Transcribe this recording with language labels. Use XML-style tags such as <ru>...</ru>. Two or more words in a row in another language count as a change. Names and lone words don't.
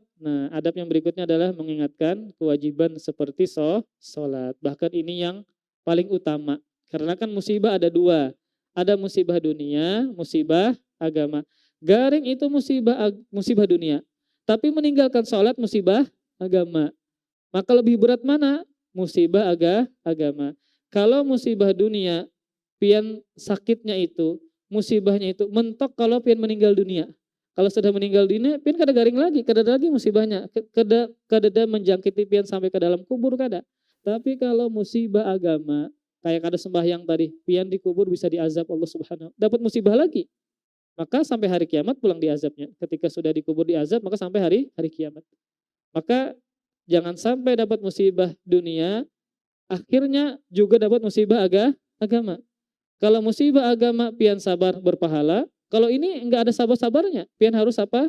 <id>Nah adab yang berikutnya adalah mengingatkan kewajiban seperti sholat. Bahkan ini yang paling utama. Karena kan musibah ada dua. Ada musibah dunia, musibah agama. Garing itu musibah dunia. Tapi meninggalkan sholat musibah agama. Maka lebih berat mana? Musibah agama. Kalau musibah dunia, pian sakitnya itu, musibahnya itu mentok kalau pian meninggal dunia.</id> <bjn>Kalau sudah meninggal dunia, pian kada garing lagi, kada lagi musibahnya. Kada menjangkiti pian sampai ke dalam kubur kada. Tapi kalau musibah agama, kayak kada sembahyang tadi, pian dikubur bisa diazab Allah Subhanahu.</bjn> <id>Dapat musibah lagi. Maka sampai hari kiamat pulang diazabnya. Ketika sudah dikubur diazab, maka sampai hari kiamat. Maka jangan sampai dapat musibah dunia, akhirnya juga dapat musibah agama. Kalau musibah agama pian sabar berpahala, kalau ini enggak ada sabar-sabarnya, pian harus apa?</id>